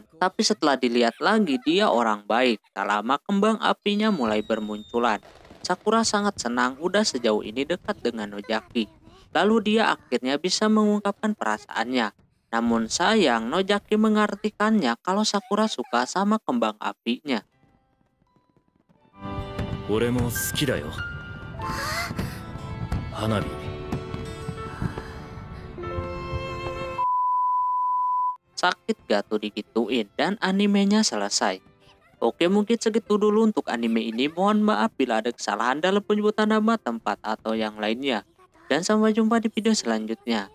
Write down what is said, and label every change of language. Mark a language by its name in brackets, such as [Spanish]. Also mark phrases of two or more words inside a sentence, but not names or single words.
[Indonesian] Tapi setelah dilihat lagi dia orang baik. Tak lama kembang apinya mulai bermunculan. Sakura sangat senang udah sejauh ini dekat dengan Nojaki. Lalu dia akhirnya bisa mengungkapkan perasaannya. Namun sayang Nojaki mengartikannya kalau Sakura suka sama kembang apinya. [Japanese] 俺も好きだよ。花火。 [Indonesian] Sakit gak tuh digituin dan animenya selesai. Oke, mungkin segitu dulu untuk anime ini. Mohon maaf bila ada kesalahan dalam penyebutan nama, tempat, atau yang lainnya. Dan sampai jumpa di video selanjutnya.